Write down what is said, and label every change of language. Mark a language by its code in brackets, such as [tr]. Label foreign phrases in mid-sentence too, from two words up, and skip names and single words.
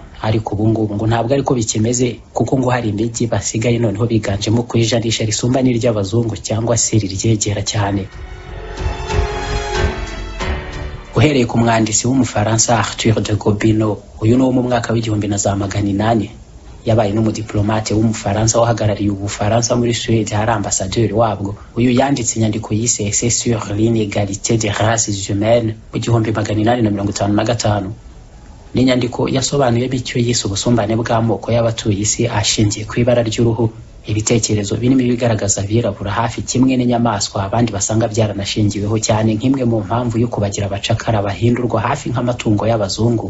[rw] Ariko ubu ngubu ngo ntabwo ariko bikimeze, kuko ngo hari imijyi basigaye noneho biganjemo ku ijanisha risumba n'iry'abazungu cyangwa se riryegera cyane. Uhereye ku mwanditsi w'Umufaransa Arthur de Gobineau, uyu ni wo mu mwaka w'1800 yabaye n'umudiplomate w'Umufaransa wahagarariye Ubufaransa muri Suède, hari ambasaderi wabwo. Uyu yanditse inyandiko yise Essai sur l'inégalité des races humaines mu 1855. Ni inyandiko yasobanuye bityo yise ubusumbane bw'amoko y'abatuye isi ashingiye ku ibara ry'uruhu, ibitekerezo birimo ibigaragaza abirabura hafi kimwe n'inyamaswa abandi basanga byaranashingiweho cyane nk'imwe mu mpamvu yo kubagira abacakara bahindurwa hafi nk'amatungo y'abazungu.